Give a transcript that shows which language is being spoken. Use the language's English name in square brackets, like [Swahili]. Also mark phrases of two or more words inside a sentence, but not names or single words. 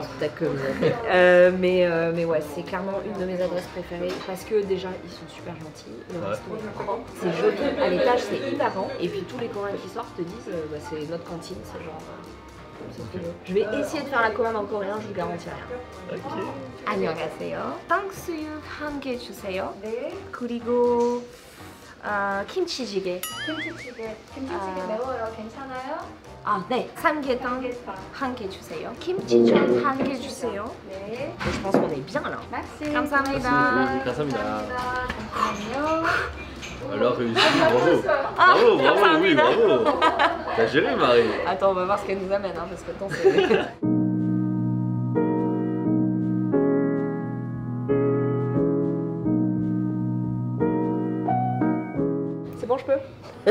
[French] T'as que mais ouais, c'est clairement une de mes adresses préférées parce que déjà ils sont super gentils, le Ouais. resto est propre, c'est joli, à l'étage c'est hyper grand et puis tous les Coréens qui sortent te disent bah, c'est notre cantine, c'est genre c'est trop beau. Je vais essayer de faire la commande en coréen, je vous garantis rien. Ok. [Korean] 안녕하세요. 탕수육 한 개 주세요. 네. 그리고 김치찌개. 김치찌개 매워요. 괜찮아요? 아, 네. 삼계탕 한 개 주세요. 김치전 한 개 주세요. 네. [French] Je pense qu'on est bien là. Merci. [Korean] 감사합니다. 감사합니다. 잠시만요. [French] Alors réussi, bravo. Bravo, bravo, oui, bravo. T'as géré, Marie. Attends, on va voir ce qu'elle nous amène, hein, parce que attends, c'est... C'est bon, je peux?